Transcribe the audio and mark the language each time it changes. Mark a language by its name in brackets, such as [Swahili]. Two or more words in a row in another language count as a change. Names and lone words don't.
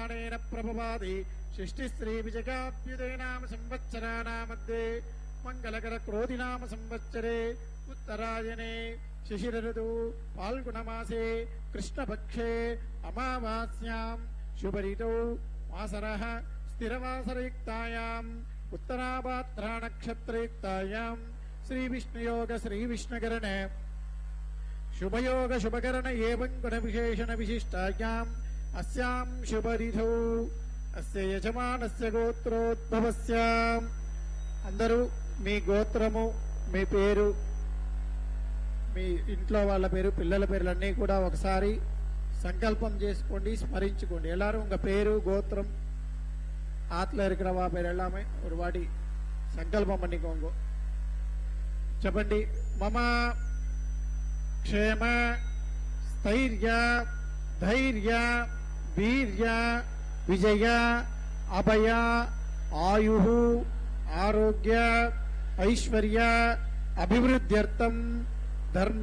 [Sanskrit] उत्तरायण प्रभवादि षष्टिश्री विजयाभ्युदय नाम संवत्सराणामध्ये मंगलकर क्रोधि नाम संवत्सरे उत्तरायणे शिशिर ऋतु फाल्गुणमासे कृष्णपक्षे अमावास्यां शुभऋतौ वासरः स्थिरवासरयुक्तायाम् उत्तराभाद्रा नक्षत्रयुक्तायां श्री विष्णुयोग श्री विष्णुकरण शुभयोग शुभकरण एवं गुण विशेषण विशिष्टायाम् अस्यां शुभरिधौ अस्य यजमानस्य गोत्रोद्भवस्य [Telugu] అందరూ మీ గోత్రము మీ పేరు మీ ఇంట్లో వాళ్ళ పేరు పిల్లల పేర్లన్నీ కూడా ఒకసారి సంకల్పం చేసుకోండి స్మరించుకోండి [Tamil] எல்லாரும் உங்க பேரு கோத்திரம் ஆத்துல இருக்கிறவா பேர் எல்லாமே ஒரு வாட்டி సంకల్పం பண்ணிக்கோங்க చెప్పండి [Sanskrit] మమ క్షేమ స్థైర్య ధైర్య వీర్య విజయ అభయ ఆయుః ఆరోగ్య ఐశ్వర్య అభివృద్ధ్యర్థం ధర్మ